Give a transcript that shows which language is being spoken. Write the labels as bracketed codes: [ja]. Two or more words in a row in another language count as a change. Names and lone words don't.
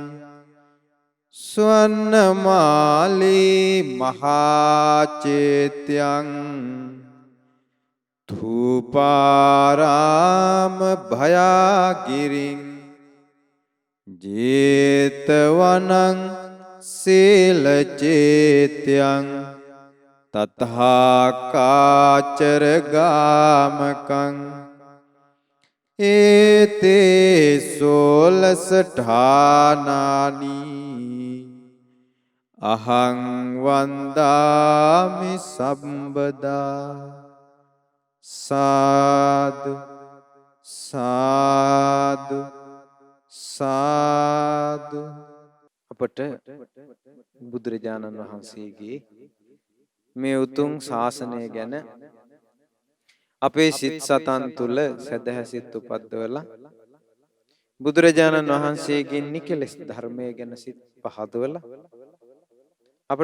[pi] स्वर्णमाली महाचेत्यं धूपाराम भयागिरिं जेतवनं शीलचेत्यं तथाकाचरगामकं एते 16 ඨානානි अहं वन्दामि සම්බදා साधु साधु साधु [si] අපට බුදුරජාණන් වහන්සේගේ මේ උතුම් ශාසනය ගැන අපේ සිත් සතන් තුල සදහසිත උපද්දවලා බුදුරජාණන් වහන්සේගෙන් නිකලස් ධර්මය ගැන සිත් පහදවලා අපිට